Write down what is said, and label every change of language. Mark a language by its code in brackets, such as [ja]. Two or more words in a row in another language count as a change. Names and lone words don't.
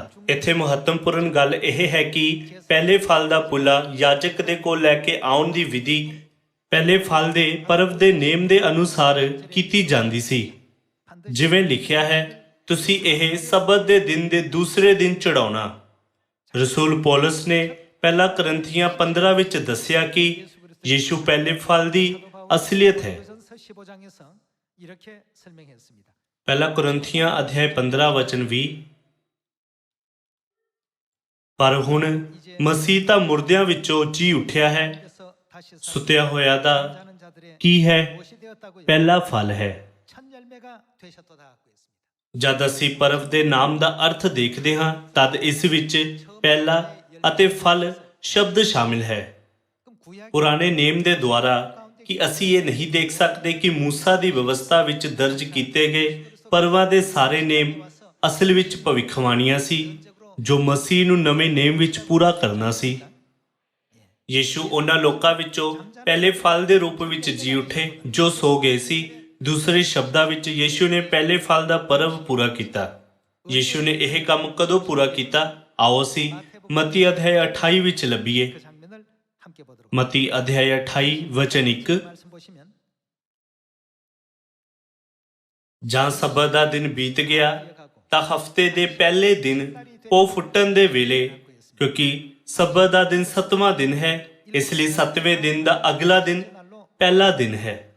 [pa] ਇੱਥੇ ਮਹੱਤਵਪੂਰਨ ਗੱਲ ਇਹ ਹੈ ਕਿ ਪਹਿਲੇ ਫਲ ਦਾ ਪੁੱਲਾ ਯਾਜਕ ਦੇ ਕੋਲ ਲੈ ਕੇ ਆਉਣ ਦੀ ਵਿਧੀ ਪਹਿਲੇ ਫਲ ਦੇ ਪਰਬ ਦੇ ਨੇਮ ਦੇ ਅਨੁਸਾਰ ਕੀਤੀ ਜਾਂਦੀ ਸੀ। ਜਿਵੇਂ ਲਿਖਿਆ ਹੈ, ਤੁਸੀਂ ਇਹ ਸਬਤ ਦੇ ਦਿਨ ਦੇ ਦੂਸਰੇ ਦਿਨ ਚੜਾਉਣਾ। ਰਸੂਲ ਪੌਲਸ ਨੇ ਪਹਿਲਾ ਕਰੰਥੀਆਂ 15 ਵਿੱਚ ਦੱਸਿਆ ਕਿ ਯੀਸ਼ੂ ਪਹਿਲੇ ਫਲ ਦੀ ਅਸਲੀਅਤ ਹੈ। [ko] 15장에서 이렇게 설명했습니다. [pa] ਪਹਿਲਾ ਕੁਰਿੰਥੀਆਂ ਅਧਿਆਇ 15 ਵਚਨ 20 ਪਰ ਹੁਣ ਮਸੀਹ ਤਾਂ ਮੁਰਦਿਆਂ ਵਿੱਚੋਂ ਜੀ ਉੱਠਿਆ ਹੈ, [ko] 그래서 다시 [pa] ਸੁੱਤਿਆ ਹੋਇਆ ਦਾ [ko] 자는 자들의 [pa] ਕੀ ਹੈ? [ko] 무엇이 되었다고요? [pa] ਪਹਿਲਾ ਫਲ ਹੈ। [ko] 첫 열매가 되셨도다 하고 있습니다. [pa] ਜਦ ਅਸੀਂ ਪਰਵ ਦੇ ਨਾਮ ਦਾ ਅਰਥ ਦੇਖਦੇ ਹਾਂ ਤਦ ਇਸ ਵਿੱਚ ਪਹਿਲਾ ਅਤੇ ਫਲ ਸ਼ਬਦ ਸ਼ਾਮਿਲ ਹੈ। [ko] 그럼 구약 [pa] ਪੁਰਾਣੇ ਨੇਮ ਦੇ ਦੁਆਰਾ ਕਿ ਅਸੀਂ ਇਹ ਨਹੀਂ ਦੇਖ ਸਕਦੇ ਕਿ ਮੂਸਾ ਦੀ ਵਿਵਸਥਾ ਵਿੱਚ ਦਰਜ ਕੀਤੇ ਗਏ ਪਰਵਾਂ ਦੇ ਸਾਰੇ ਨੇਮ ਅਸਲ ਵਿੱਚ ਭਵਿੱਖਬਾਣੀਆਂ ਸੀ ਜੋ ਮਸੀਹ ਨੂੰ ਨਵੇਂ ਨੇਮ ਵਿੱਚ ਪੂਰਾ ਕਰਨਾ ਸੀ। ਯੀਸ਼ੂ ਉਹਨਾਂ ਲੋਕਾਂ ਵਿੱਚੋਂ ਪਹਿਲੇ ਫਲ ਦੇ ਰੂਪ ਵਿੱਚ ਜੀ ਉੱਠੇ ਜੋ ਸੋ ਗਏ ਸੀ। ਦੂਸਰੇ ਸ਼ਬਦਾਂ ਵਿੱਚ ਯੀਸ਼ੂ ਨੇ ਪਹਿਲੇ ਫਲ ਦਾ ਪਰਵ ਪੂਰਾ ਕੀਤਾ। ਯੀਸ਼ੂ ਨੇ ਇਹ ਕੰਮ ਕਦੋਂ ਪੂਰਾ ਕੀਤਾ? ਆਓ ਅਸੀਂ ਮਤੀ ਅਧਿਆਇ 28 ਵਿੱਚ ਲੱਭੀਏ। [ko] 그 장면을 함께 보도록 [pa] ਮਤੀ ਅਧਿਆਇ 28 ਵਚਨ 1 [ko] 말씀 보시면 [pa] ਜਾਂ ਸਬਤ ਦਾ ਦਿਨ ਬੀਤ ਗਿਆ [ko] 이어가고 [pa] ਤਾਂ ਹਫਤੇ ਦੇ ਪਹਿਲੇ ਦਿਨ ਪੋ ਫੁੱਟਣ ਦੇ ਵੇਲੇ, ਕਿਉਂਕਿ ਸਬਤ ਦਾ ਦਿਨ 7ਵਾਂ ਦਿਨ ਹੈ, ਇਸ ਲਈ 7ਵੇਂ ਦਿਨ ਦਾ ਅਗਲਾ ਦਿਨ [ko] 날로 [pa] ਪਹਿਲਾ ਦਿਨ ਹੈ।